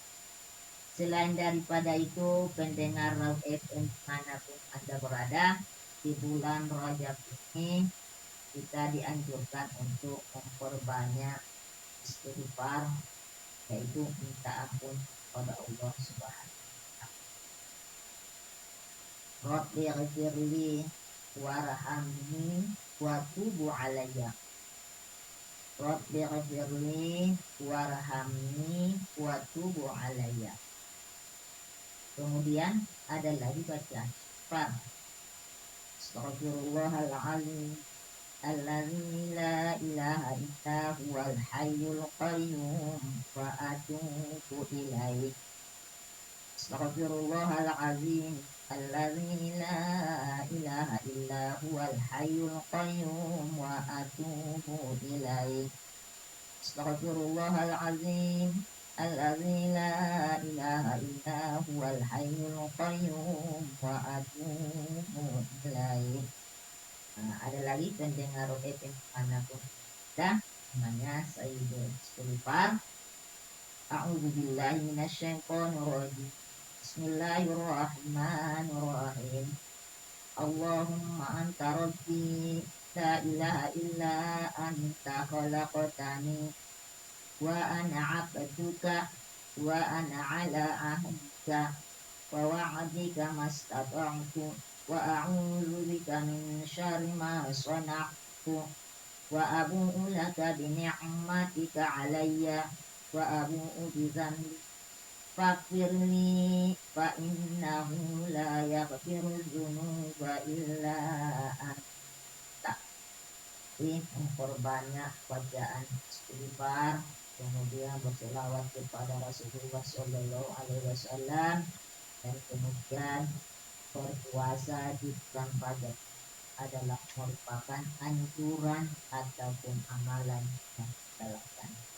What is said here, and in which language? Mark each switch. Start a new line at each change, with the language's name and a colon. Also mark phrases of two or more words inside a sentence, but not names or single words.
Indonesian: Selain daripada itu, pendengar FM dimanapun Anda berada, di bulan Rajab ini kita dianjurkan untuk memperbanyak istighfar, yaitu minta ampun kepada Allah Subhanahu.
Arabic: رب اغفر لي وارحمني وتب علي. رب اغفر لي وارحمني وتب علي.
Indonesian: Kemudian ada lagi bacaan istighfar.
Arabic: أستغفر الله العظيم الذي لا إله إلا هو الحي القيوم وأتوب إليه. أستغفر الله العظيم الذي لا إله إلا هو الحي القيوم وأتوب إليه. أستغفر الله العظيم الذي لا إله إلا هو الحي القيوم وأتوب إليه.
Indonesian: Ada lagi pendengar FM manapun ada, namanya Sayyidul Istighfar.
Arabic: أعوذ بالله من الشيطان الرجيم. بسم الله الرحمن الرحيم. اللهم أنت ربي لا إله إلا أنت خلقتني وأنا عبدك وأنا على عهدك ووعدك ما استطعت وأعوذ بك من شر ما صنعت وأبوء لك بنعمتك علي وأبوء بذنبي فاغفر لي فإنه لا يغفر الذنوب إلا أنت.
Indonesian: Ini memperbanyak bacaan istighfar, kemudian berselawat kepada
Arabic: رسول الله صلى الله عليه وسلم,
Indonesian: dan kemudian berpuasa di bulan Rajab adalah merupakan anjuran ataupun amalan yang kita lakukan.